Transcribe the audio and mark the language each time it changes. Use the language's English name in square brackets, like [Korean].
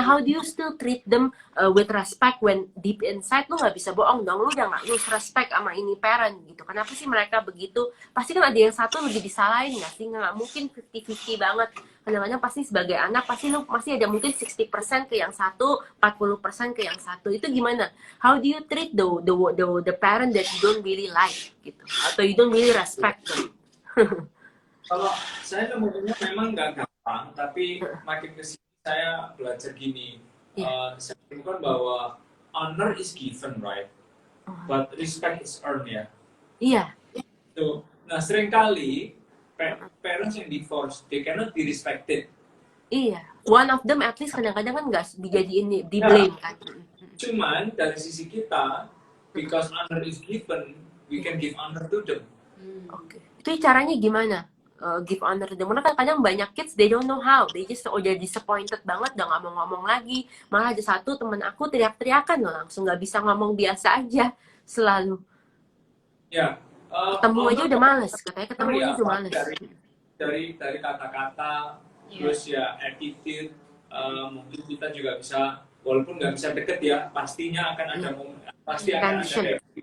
[English] How do you still treat them with respect when deep inside [Indonesian] lu nggak bisa bohong dong, lu udah nggak lose respect sama ini parent gitu. Kenapa sih mereka begitu? Pasti kan ada yang satu lebih disalahin nggak sih? Nggak mungkin 50-50 banget. Kadang-kadang pasti sebagai anak pasti lu masih ada mungkin 60% ke yang satu, 40% ke yang satu. Itu gimana? [English] How do you treat the parent that you don't really like [Indonesian] gitu? Atau [English] you don't really respect them? [Indonesian] Kalau saya nemunya memang nggak gampang, tapi makin kesini saya belajar gini. Saya menemukan bahwa [English] honor is given, right? But respect is earned ya. [Indonesian] Iya. [English] So, [Indonesian] nah seringkali [English] parents yang divorce, they cannot be respected. [Indonesian] Iya. [English] One of them at least [Indonesian] kadang-kadang kan nggak dijadiin di blame kan. Cuman dari sisi kita, [English] because honor is given, we can give honor to them. [Indonesian] Oke. Itu caranya gimana? [English] Give honor to them. [Indonesian] Karena kadang banyak [English] kids they don't know how. [Indonesian] They just udah [English] disappointed [Indonesian] banget, udah nggak mau ngomong lagi. Malah ada satu temen aku teriak-teriakan loh, langsung nggak bisa ngomong biasa aja selalu. Ya. Ketemu aja udah males, katanya ketemu aja udah males. Dari kata-kata, terus ya attitude, mungkin kita juga bisa, walaupun nggak bisa deket ya, pastinya akan ada pasti akan ada.